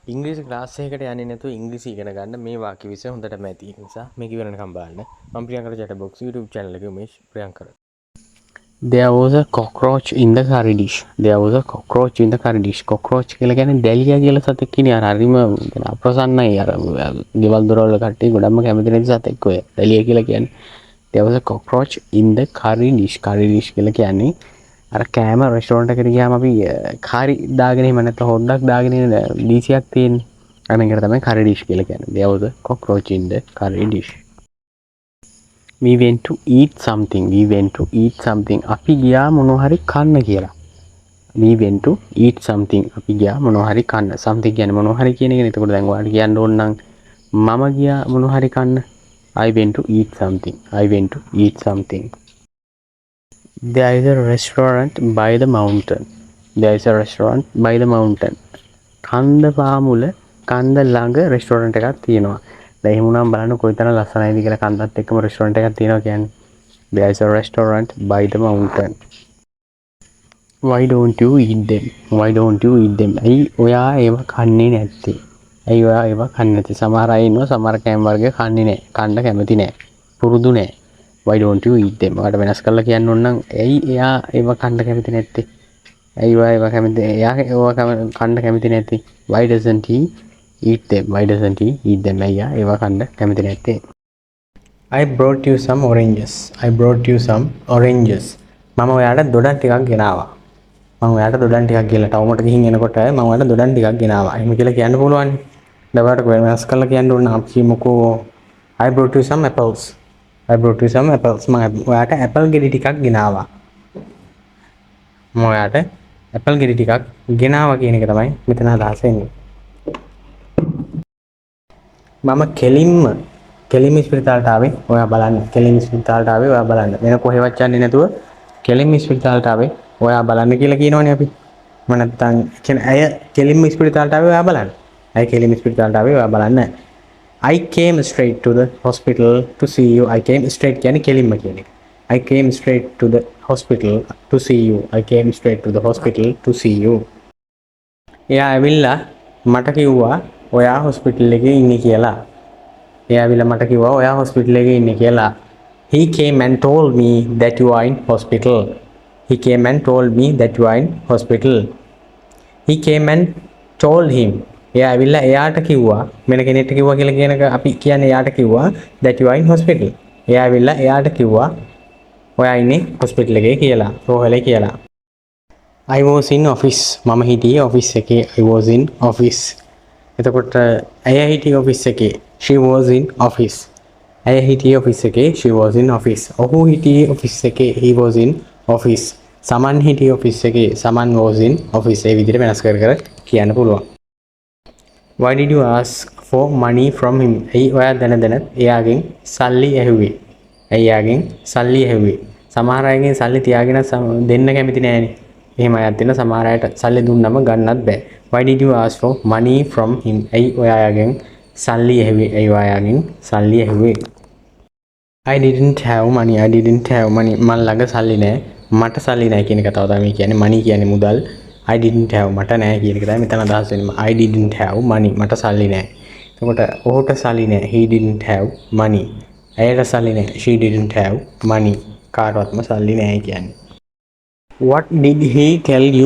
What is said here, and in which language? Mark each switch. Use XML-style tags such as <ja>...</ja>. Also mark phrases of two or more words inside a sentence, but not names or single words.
<si>ඉංග්‍රීසි ක්ලාස් එකකට යන්නේ නැතුව ඉංග්‍රීසි ඉගෙන ගන්න මේ වාක්‍ය විෂය හොඳටම ඇති. ඒ නිසා මේක ඉවරනකම් බලන්න. මම ප්‍රියංකර</si> <en>chat box YouTube channel</en> <si>එකේ උමේෂ් ප්‍රියංකර.</si> <en>There was a cockroach in the curry dish. There was a cockroach in the curry dish.</en> <si>Cockroach කියලා කියන්නේ දැලියා කියලා සතෙක් ඉන්නේ. අර හරිම අප්‍රසන්නයි. අර ගෙවල් දොරවල් කට්ටිය ගොඩක්ම කැමති නැති සතෙක් ඔය. දැලියා කියලා කියන්නේ.</si> <en>There was a cockroach in the curry dish. Curry dish</en> <si>කියලා කියන්නේ අර කෑම රෙස්ටෝරන්ට් එකට ගියාම අපි කාරි දාගෙන එහෙම නැත්නම් හොද්දක් දාගෙන ඉන්න ඩීසියක් තියෙන්නේ. අන්න ඒකට තමයි</si> <en>curry dish</en> <si>කියලා කියන්නේ.</si> <en>There was a cockroach in the curry dish. We went to eat something. We went to eat something.</en> <si>අපි ගියා මොනවා හරි කන්න කියලා.</si> <en>We went to eat something.</en> <si>අපි ගියා මොනවා හරි කන්න. something කියන්නේ මොනවා හරි කියන එකනේ. එතකොට දැන් ඔයාලට කියන්න ඕන නම් මම ගියා මොනවා හරි කන්න.</si> <en>I went to eat something. I went to eat something. There is a restaurant by the mountain. There is a restaurant by the mountain.</en> <si>කන්ද පාමුල කන්ද ළඟ රෙස්ටෝරන්ට් එකක් තියෙනවා. දැන් එහෙම වුණාම බලන්න කොයිතරම් ලස්සනයිද කියලා කන්දත් එක්කම රෙස්ටෝරන්ට් එකක් තියෙනවා කියන්නේ.</si> <en>There is a restaurant by the mountain. Why don't you eat them? Why don't you eat them?</en> <si>ඇයි ඔයා ඒව කන්නේ නැත්තේ? ඇයි ඔයා ඒව කන්නේ නැත්තේ? සමහර අය ඉන්නවා සමහර කෑම වර්ග කන්නේ නැහැ. කන්න කැමති නැහැ. පුරුදු නැහැ.</si> <en>Why don't you eat them?</en> <si>ඔයාලට වෙනස් කරලා කියන්න ඕන නම් ඇයි එයා ඒව කන්න කැමති නැත්තේ? ඇයි ඔයා ඒව කැමති එයා ඒව කන්න කැමති නැත්තේ?</si> <en>Why doesn't he eat them? Why doesn't he eat them?</en> <si>එයා ඒව කන්න කැමති නැත්තේ?</si> <en>I brought you some oranges. I brought you some oranges.</en> <si>මම ඔයාලට දොඩම් ටිකක් ගෙනාවා. මම ඔයාලට දොඩම් ටිකක් කියලා ටවුමට ගිහින් එනකොට මම ඔයාලට දොඩම් ටිකක් ගෙනාවා. එහෙම කියලා කියන්න පුළුවන්. දැන් ඔයාලට වෙනස් කරලා කියන්න ඕන අපි කියමුකෝ</si> <en>I brought you some apples. I brought you some apples.</en> <si>මම ඔයාලට ඇපල් ගෙඩි ටිකක් ගෙනාවා. මම ඔයාලට ඇපල් ගෙඩි ටිකක් ගෙනාවා කියන එක තමයි මෙතන අදහස එන්නේ. මම කෙලින්ම ස්පිරිතාලට ආවේ ඔයා බලන්න. කෙලින්ම ස්පිරිතාලට ආවේ ඔයා බලන්න. වෙන කොහෙවත් යන්නේ නැතුව කෙලින්ම ස්පිරිතාලට ආවේ ඔයා බලන්න කියලා කියනවනේ අපි. මම නැත්තම් කියන්නේ අය කෙලින්ම ස්පිරිතාලට ආවේ ඔයා බලන්න. අය කෙලින්ම ස්පිරිතාලට ආවේ ඔයා බලන්න.</si> <en>I came straight to the hospital to see you. I came straight</en> <si>කියන්නේ කෙලින්ම කියන එක.</si> <en>I came straight to the hospital to see you. I came straight to the hospital to see you.</en> <si>එයා ඇවිල්ලා මට කිව්වා ඔයා හොස්පිටල් එකේ ඉන්නේ කියලා. එයා ඇවිල්ලා මට කිව්වා ඔයා හොස්පිටල් එකේ ඉන්නේ කියලා.</si> <en>He came and told me that you are in hospital. He came and told me that you are in hospital. He came and told him.</en> <si>එයා ඇවිල්ලා එයාට කිව්වා මෙන්න කෙනෙක්ට කිව්වා කියලා කියන එක අපි කියන්නේ එයාට කිව්වා</si> <en>that you are in hospital.</en> <si>එයා ඇවිල්ලා එයාට කිව්වා ඔයා ඉන්නේ hospital එකේ කියලා. රෝහලේ කියලා.</si> <en>I was in office.</en> <si>මම හිටියේ office එකේ.</si> <en>I was in office.</en> <si>එතකොට ඇය හිටියේ office එකේ.</si> <en>She was in office.</en> <si>ඇය හිටියේ office එකේ.</si> <en>She was in office.</en> <si>ඔහු හිටියේ office එකේ.</si> <en>He was in office.</en> <si>සමන් හිටියේ office එකේ. සමන්</si> <en>was in office.</en> <si>ඒ විදිහට වෙනස් කර කර කියන්න පුළුවන්.</si> <en>Why did you ask for money from him?</en> <si>ඇයි ඔයා දැන එයාගෙන් සල්ලි ඇහුවේ? ඇයි එයාගෙන් සල්ලි ඇහුවේ? සමහර අයගෙන් සල්ලි තියාගෙන දෙන්න කැමති නෑනේ. එහෙම අයත් ඉන්න සමහර අයට සල්ලි දුන්නම ගන්නත් බෑ.</si> <en>Why did you ask for money from him?</en> <si>ඇයි ඔයාගෙන් සල්ලි ඇහුවේ? ඇයි ඔයාගෙන් සල්ලි ඇහුවේ?</si> <en>I didn't have money. I didn't have money.</en> <si>මන් ළඟ සල්ලි නෑ. මට සල්ලි නෑ කියන කතාව තමයි කියන්නේ. money කියන්නේ මුදල්.</si> <en>I didn't have</en> <si>මට නෑ කියන එක තමයි මෙතන අදහස් වෙන්නේ.</si> <en>I didn't have money.</en> <si>මට සල්ලි නෑ. එතකොට ඔහුට සල්ලි නෑ.</si> <en>He didn't have money.</en> <si>ඇයට සල්ලි නෑ.</si> <en>She didn't have money.</en> <si>කාටවත්ම සල්ලි නෑ කියන්නේ.</si> <en>What did he tell you?</en>